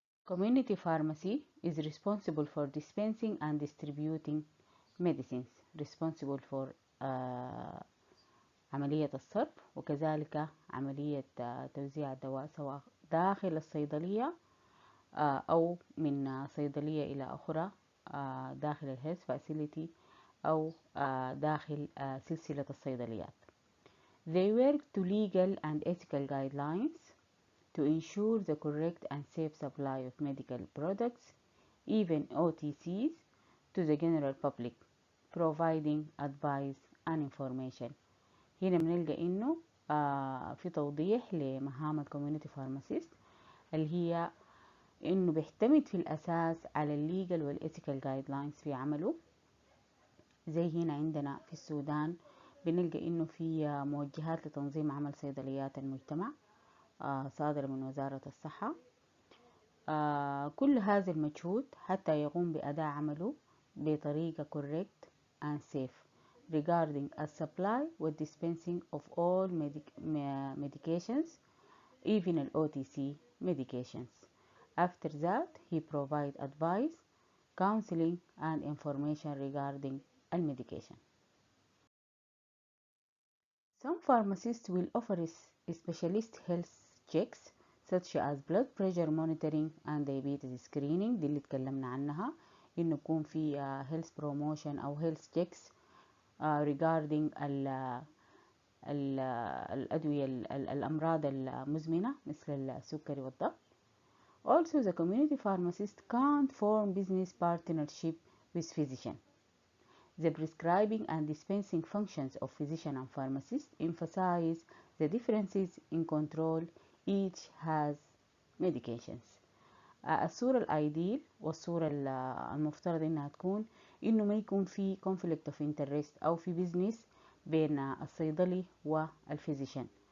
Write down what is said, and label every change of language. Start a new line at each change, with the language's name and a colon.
English: Community pharmacy is responsible for
Arabic: dispensing and distributing medicines, responsible for عملية الصرف وكذلك عملية توزيع الدواء سواء داخل الصيدلية أو من صيدلية إلى أخرى داخل الهيلث فاسيليتي أو داخل سلسلة الصيدليات.
English: They work to legal and ethical guidelines to ensure the correct and safe supply of medical products, even OTCs, to the general public, providing advice and information.
Arabic: هنا بنلقى إنه في توضيح لمهام الكوميونيتي فارماسيست اللي هي إنه بيعتمد في الأساس على الليجل والإيثيكال جايدلاينز في عمله. زي هنا عندنا في السودان بنلقى إنه في موجهات لتنظيم عمل صيدليات المجتمع صادرة من وزارة الصحة. كل هذا المجهود حتى يقوم بأداء عمله بطريقة
English: correct and safe regarding a supply and dispensing of all medications, even the OTC medications. After that, he provide advice, counseling and information regarding the medication. Some pharmacists will offer specialist health checks such as blood pressure monitoring and diabetes screening.
Arabic: دي اللي اتكلمنا عنها، إنه يكون في
English: health promotion
Arabic: أو
English: health checks regarding
Arabic: الأدوية الأمراض المزمنة مثل السكري والضغط.
English: Also, the community pharmacist can't form business partnership with physician. The prescribing and dispensing functions of physician and pharmacist emphasize the differences in control each has medications.
Arabic: الصورة الأيديل والصورة المفترض إنها تكون إنه ما يكون في
English: conflict of interest
Arabic: أو في بيزنس بين الصيدلي والفيزيشن.